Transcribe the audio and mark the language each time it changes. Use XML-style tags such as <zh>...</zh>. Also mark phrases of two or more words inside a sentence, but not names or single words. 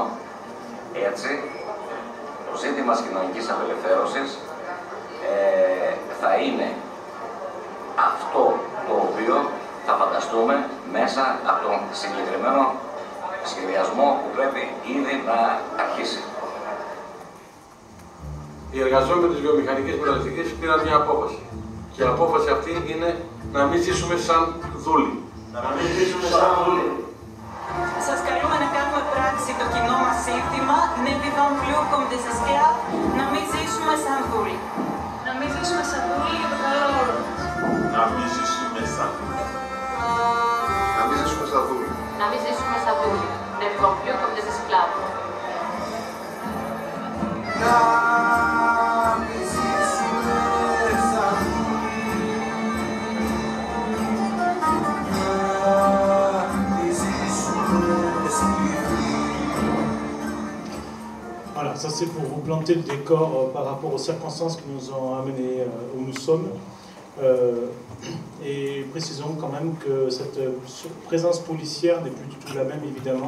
<el>Έτσι, το ζήτημα της κοινωνικής απελευθέρωσης θα είναι αυτό το οποίο θα φανταστούμε μέσα από τον συγκεκριμένο σχεδιασμό που πρέπει ήδη να αρχίσει. Οι εργαζόμενοι της βιομηχανικής μεταλλευτικής πήραν μια απόφαση. Και η απόφαση αυτή είναι να μην ζήσουμε σαν δούλοι. Να μην ζήσουμε σαν δούλοι. Σας καλούμε να κάνουμε πράξη το κοινό μας σύνθημα</el> <fr>«Ne vivons plus comme des esclaves»,</fr> <el>να μην ζήσουμε σαν δούλοι. Να μην ζήσουμε σαν δούλοι για το καλό όλων μας. Να μην ζήσουμε σαν δούλοι. Να μην ζήσουμε σαν δούλοι. Να μην ζήσουμε σαν δούλοι.</el> <fr>Ne vivons plus comme des esclaves.</fr> <el>Να μην ζήσουμε σαν δούλοι.</el> <fr>Voilà, ça c'est pour vous planter le décor par rapport aux circonstances qui nous ont amenés où nous sommes. Et précisons quand même que cette présence policière n'est plus du tout la même évidemment.</fr>